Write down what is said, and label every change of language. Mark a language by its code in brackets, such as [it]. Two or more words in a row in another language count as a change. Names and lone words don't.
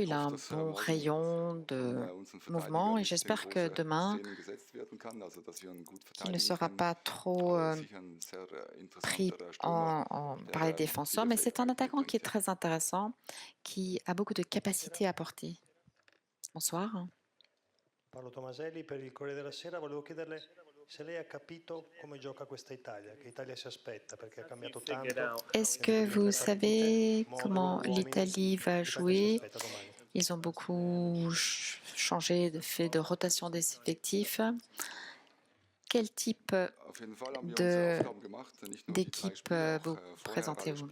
[fr] Il a un bon rayon de mouvement et j'espère que demain, qu'il ne sera pas trop pris par les défenseurs, mais c'est un attaquant qui est très intéressant, qui a beaucoup de capacités à apporter. Bonsoir. [it] Paolo Tomaselli per il Corriere della Sera, volevo chiederle se lei ha capito come gioca questa Italia, che Italia si aspetta, perché ha cambiato tanto. [fr] Est-ce que vous savez comment l'Italie va jouer? Ils ont beaucoup changé de fait de rotation des effectifs. Quel type d'équipe vous présentez-vous?